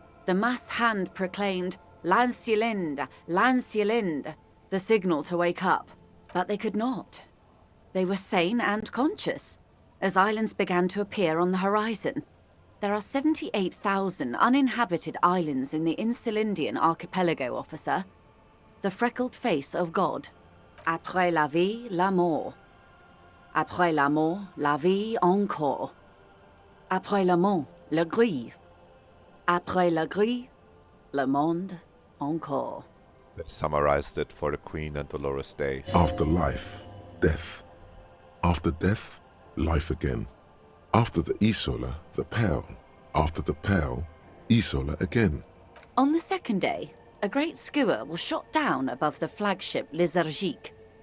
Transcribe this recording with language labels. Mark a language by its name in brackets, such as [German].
[English] The mass hand proclaimed, "Lancielinde, Lancielinde," the signal to wake up. But they could not. They were sane and conscious, as islands began to appear on the horizon. There are 78,000 uninhabited islands in the Insulindian archipelago, officer. The freckled face of God. [French] Après la vie, la mort. Après la mort, la vie encore. Après la mort, le gris. Après la gris, le monde encore. [English] They summarized it for the Queen and Dolores Day. After life, death. After death, life again. After the Isola, the Pale. After the Pale, Isola again. On the second day, a great skua was shot down above the flagship Lizargique.